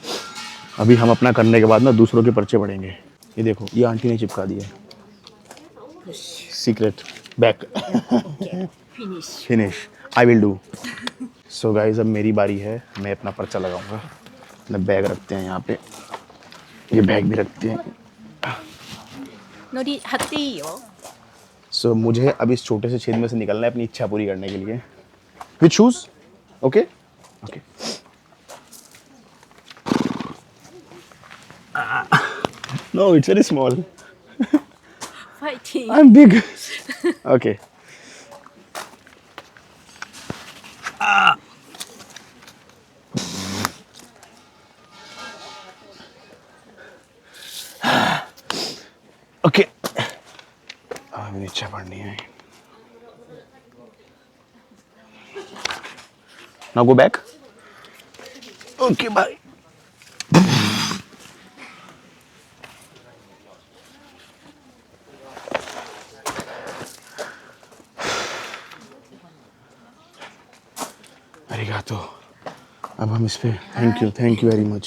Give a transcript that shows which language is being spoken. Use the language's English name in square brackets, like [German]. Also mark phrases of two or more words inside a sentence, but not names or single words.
[Hindi] अभी हम अपना करने के बाद ना दूसरों के पर्चे पढ़ेंगे. ये देखो, ये आंटी ने चिपका दिया. [English] secret back. finish. I will do. so guys, [Hindi] अब मेरी बारी है. मैं अपना पर्चा लगाऊंगा. अपना बैग रखते हैं यहाँ पे. ये बैग भी रखते हैं. [Japanese] のり貼っていいよ。 [Hindi] सो मुझे अब इस छोटे से छेद में से निकलना है अपनी इच्छा पूरी करने के लिए. [English] which shoes? okay okay. no, it's very small. Fighting. I'm big. Okay. Okay. [Hindi] अभी इच्छा पढ़नी है. [English] Now go back. Okay, bye. [Japanese] अरिगातो. [Hindi] अब हम इस पे [English] thank you very much.